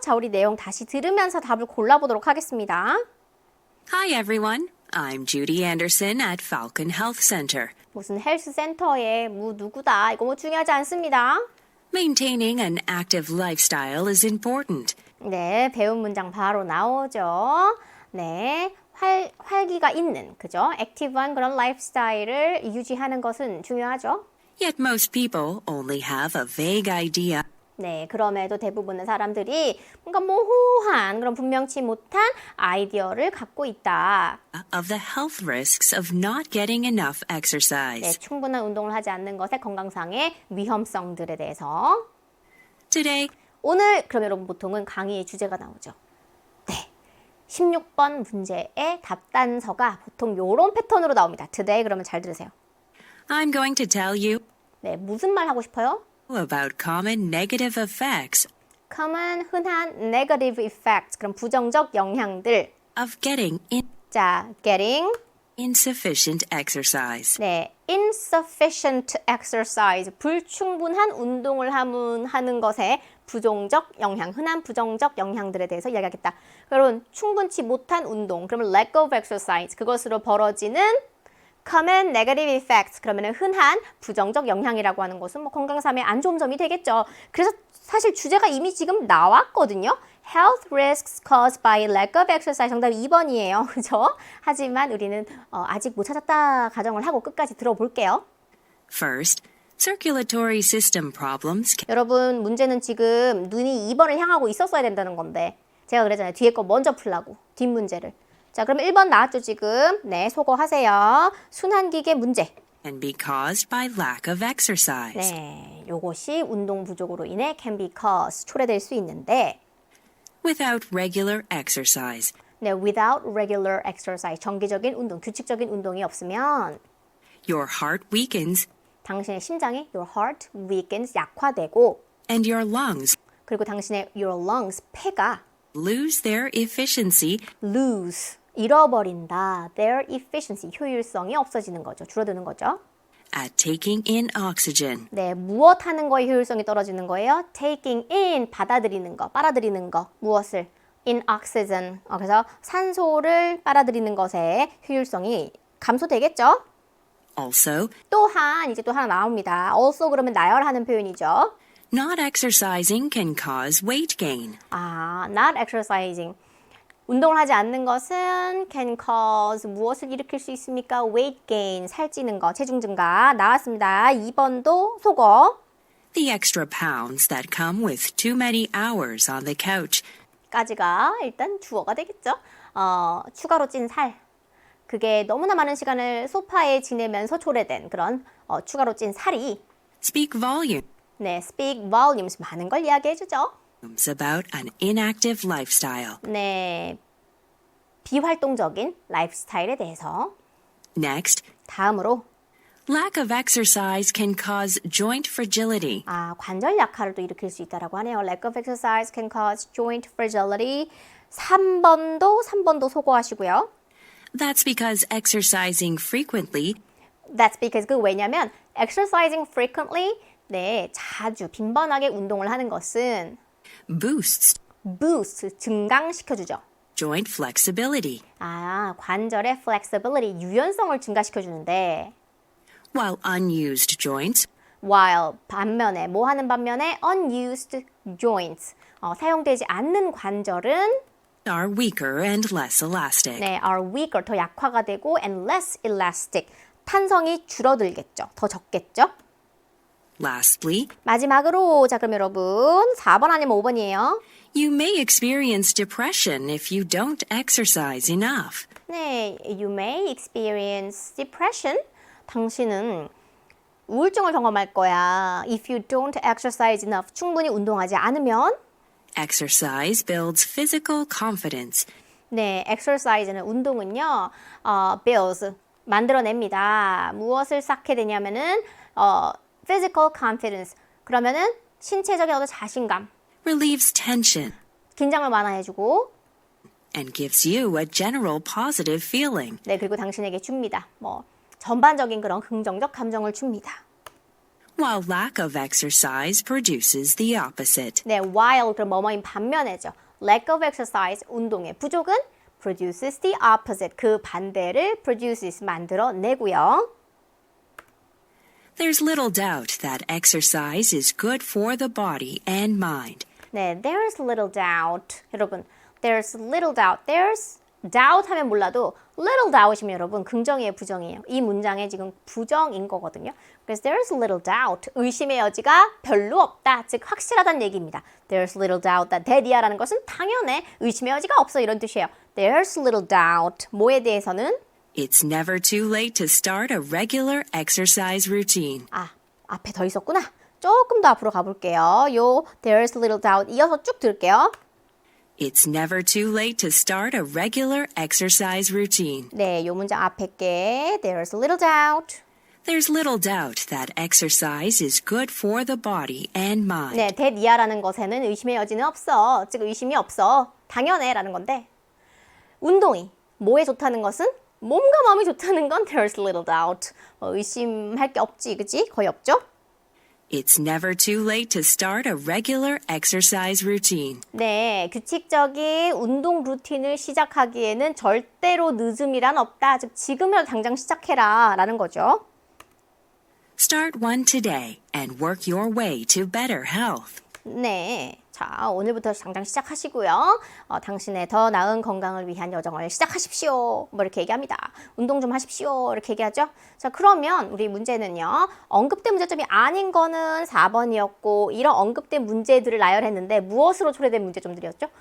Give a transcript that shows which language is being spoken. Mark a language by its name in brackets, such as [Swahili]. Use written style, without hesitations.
[Korean] 자, 우리 내용 다시 들으면서 답을 골라보도록 하겠습니다. [English] Hi everyone, I'm Judy Anderson at Falcon Health Center. [Korean] 무슨 헬스 센터에 누구다. 이거 뭐 중요하지 않습니다. [English] Maintaining an active lifestyle is important. [Korean] 네, 배운 문장 바로 나오죠. 네, 활기가 있는, 그죠? 액티브한 그런 라이프스타일을 유지하는 것은 중요하죠. [English] Yet most people only have a vague idea [Korean] 네, 그럼에도 대부분의 사람들이 뭔가 모호한 그런 분명치 못한 아이디어를 갖고 있다. [English] of the health risks of not getting enough [Korean] 네, [English] exercise. [Korean] 충분한 운동을 하지 않는 것의 건강상의 위험성들에 대해서. [English] Today, [Korean] 오늘 그럼 여러분 보통은 강의의 주제가 나오죠. 네. 16번 문제의 답단서가 보통 이런 패턴으로 나옵니다. Today 그러면 잘 들으세요. [English] I'm going to tell you [Korean] 네, 무슨 말 하고 싶어요? [English] about common negative effects [Korean] common 흔한 [English] negative effects [Korean] 그럼 부정적 영향들. [English] of getting [Korean] 자, getting [English] insufficient exercise. [Korean] 네, [English] insufficient exercise [Korean] 불충분한 운동을 하는 것에 부정적 영향, 흔한 부정적 영향들에 대해서 이야기하겠다. 여러분, 충분치 못한 운동, 그러면 [English] lack of exercise [Korean] 그것으로 벌어지는 [English] common negative effects [Korean] 그러면 흔한 부정적 영향이라고 하는 것은 뭐 건강상의 안 좋은 점이 되겠죠. 그래서 사실 주제가 이미 지금 나왔거든요. [English] Health risks caused by lack of exercise [Korean] 정답 2번이에요. 그죠? 하지만 우리는 아직 못 찾았다 가정을 하고 끝까지 들어볼게요. [English] First, circulatory system problems [Korean] 여러분 문제는 지금 눈이 2번을 향하고 있었어야 된다는 건데 제가 그랬잖아요. 뒤에 거 먼저 풀라고. 뒷문제를. 자, 그럼 1번 나왔죠, 지금? 네, 소거하세요. 순환기계 문제. [English] can be caused by lack of exercise. [Korean] 네, 요것이 운동 부족으로 인해 [English] can be caused, [Korean] 초래될 수 있는데 [English] Without regular exercise, [Korean] 네, [English] without regular exercise, [Korean] 정기적인 운동, 규칙적인 운동이 없으면 [English] your heart weakens [Korean] 당신의 심장이 [English] your heart weakens, [Korean] 약화되고 [English] and your lungs [Korean] 그리고 당신의 [English] your lungs, [Korean] 폐가 [English] lose their efficiency [Korean] lose, 잃어버린다. [English] their efficiency, [Korean] 효율성이 없어지는 거죠. 줄어드는 거죠. [English] at taking in oxygen. [Korean] 네, 무엇 하는 거의 효율성이 떨어지는 거예요? [English] taking in, [Korean] 받아들이는 거, 빨아들이는 거. 무엇을? [English] in oxygen. [Korean] 그래서 산소를 빨아들이는 것의 효율성이 감소되겠죠? [English] Also, [Korean] 또한 이제 또 하나 나옵니다. also 그러면 나열하는 표현이죠. [English] not exercising can cause weight gain. not exercising. [Korean] 운동을 하지 않는 것은 [English] can cause [Korean] 무엇을 일으킬 수 있습니까? [English] weight gain, [Korean] 살찌는 거, 체중 증가 나왔습니다. 2번도 속어. [English] The extra pounds that come with too many hours on the couch. [Korean] 까지가 일단 주어가 되겠죠. 추가로 찐 살. 그게 너무나 많은 시간을 소파에 지내면서 초래된 그런 추가로 찐 살이 [English] Speak volumes [Korean] 네, [English] speak volumes [Korean] 많은 걸 이야기해주죠. [English] about an inactive lifestyle. [Korean] 네, 비활동적인 라이프스타일에 대해서 [English] Next, [Korean] 다음으로 [English] lack of exercise can cause joint fragility. [Korean] 관절 약화를 또 일으킬 수 있다라고 하네요. [English] Lack of exercise can cause joint fragility. [Korean] 3번도 소거하시고요. [English] That's because exercising frequently That's because [Korean] 왜냐면 [English] exercising frequently [Korean] 네, 자주 빈번하게 운동을 하는 것은 [English] boosts [Korean] boost 증강시켜주죠. [English] joint flexibility, [Korean] 관절의 flexibility 유연성을 증가시켜주는데 [English] while unused joints [Korean] while 반면에 뭐 하는 반면에 [English] unused joints [Korean] 사용되지 않는 관절은 [English] are weaker and less elastic. [Korean] 네, [English] are weaker [Korean] 더 약화가 되고 [English] and less elastic [Korean] 탄성이 줄어들겠죠. 더 적겠죠. [English] Lastly, [Korean] 마지막으로 자 그럼 여러분 4번 아니면 5번이에요. [English] you may experience depression if you don't exercise enough. 네, you may experience depression. [Korean] 당신은 우울증을 경험할 거야. [English] If you don't exercise enough. [Korean] 충분히 운동하지 않으면 [English] Exercise builds physical confidence. [Korean] 네, exercise는 운동은요. builds 만들어냅니다. 무엇을 쌓게 되냐면은 [English] physical confidence. [Korean] 그러면은 신체적인 어떤 자신감, [English] relieves tension, [Korean] 긴장을 완화해주고, [English] and gives you a general positive feeling. [Korean] 네 그리고 당신에게 줍니다. 뭐 전반적인 그런 긍정적 감정을 줍니다. [English] While lack of exercise produces the opposite. [Korean] 네, while 그럼 뭐뭐인 반면에죠. [English] Lack of exercise [Korean] 운동의 부족은 [English] produces the opposite [Korean] 그 반대를 produces 만들어내고요. [English] There's little doubt that exercise is good for the body and mind. 네, there's little doubt. 여러분, there's little doubt. There's doubt [Korean] 하면 몰라도 [English] little doubt [Korean] 이면 여러분 긍정이에요, 부정이에요. 이 문장에 지금 부정인 거거든요. [English] 그래서 there's little doubt. [Korean] 의심의 여지가 별로 없다. 즉 확실하다는 얘기입니다. [English] There's little doubt that that이야라는 [Korean] 것은 당연해. 의심의 여지가 없어 이런 뜻이에요. [English] There's little doubt. [Korean] 뭐에 대해서는 [English] It's never too late to start a regular exercise routine. [Korean] 앞에 더 있었구나. 조금 더 앞으로 가볼게요. 요 there's little doubt 이어서 쭉 들을게요. [English] It's never too late to start a regular exercise routine. [Korean] 네, 요 문장 앞에 게 [English] there's little doubt. There's little doubt that exercise is good for the body and mind. [Korean] 네, that 이하라는 것에는 의심의 여지는 없어. 즉 의심이 없어. 당연해 라는 건데 운동이 뭐에 좋다는 것은 몸과 마음이 좋다는 건 [English] there's little doubt. [Korean] 의심할 게 없지, 그치? 거의 없죠? [English] It's never too late to start a regular exercise routine. [Korean] 네, 규칙적인 운동 루틴을 시작하기에는 절대로 늦음이란 없다. 즉 지금이라도 당장 시작해라 라는 거죠. Start one today and work your way to better health. 네, 자 오늘부터 당장 시작하시고요. 당신의 더 나은 건강을 위한 여정을 시작하십시오. 뭐 이렇게 얘기합니다. 운동 좀 하십시오. 이렇게 얘기하죠. 자 그러면 우리 문제는요. 언급된 문제점이 아닌 거는 4번이었고 이런 언급된 문제들을 나열했는데 무엇으로 초래된 문제점들이었죠?